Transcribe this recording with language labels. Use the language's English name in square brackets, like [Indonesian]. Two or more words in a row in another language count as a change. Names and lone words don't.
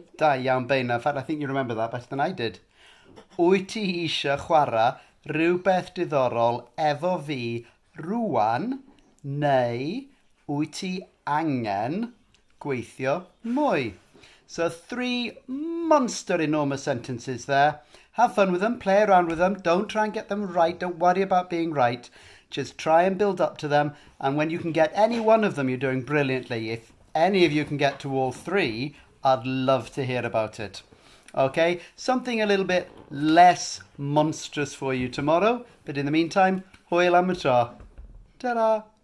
[Welsh] Da iawn, Beina. [English] In fact, I think you remember that better than I did. [Welsh] Wyt ti isio chwarae rhywbeth diddorol efo fi rŵan, neu wyt ti angen gweithio mwy? [English] So 3 monster enormous sentences there. Have fun with them, play around with them. Don't try and get them right. Don't worry about being right. Just try and build up to them. And when you can get any one of them, you're doing brilliantly. If any of you can get to all 3, I'd love to hear about it. Okay, something a little bit less monstrous for you tomorrow. But in the meantime, [Welsh] hwyl am y tro. Ta-ra!